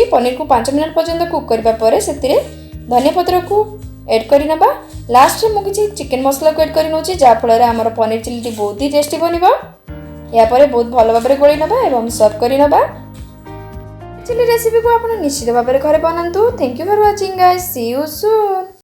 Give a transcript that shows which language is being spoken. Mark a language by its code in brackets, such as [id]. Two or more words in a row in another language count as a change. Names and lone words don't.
[or] ପନୀର କୁ 5 ମିନିଟ ପର୍ଯ୍ୟନ୍ତ କୁକ କରିବା ପରେ ସେଥିରେ ଧନିଆ ପତ୍ର କୁ ଏଡ କରି ନେବା। ଲାଷ୍ଟ ରେ ମୁଁ କିଛି ଚିକେନ ମସଲା କୁ ଏଡ କରି ନେଉଛି ଯା ଫଳ ରେ ଆମର ପନୀର ଚିଲି ଟି ବହୁତ ହିଁ ଟେଷ୍ଟି ବନିବ। ଯା ପରେ ବହୁତ ଭଲ ଭାବରେ ଗୋଳି ନେବା ଏବଂ ସର୍ଭ କରି ନେବା। ଚିଲି ରେସିପି କୁ ଆପଣ ନିଶ୍ଚିତ ଭାବ ମେ ଘରେ ବନାନ୍ତୁ। [en] Thank you for watching guys, see you soon.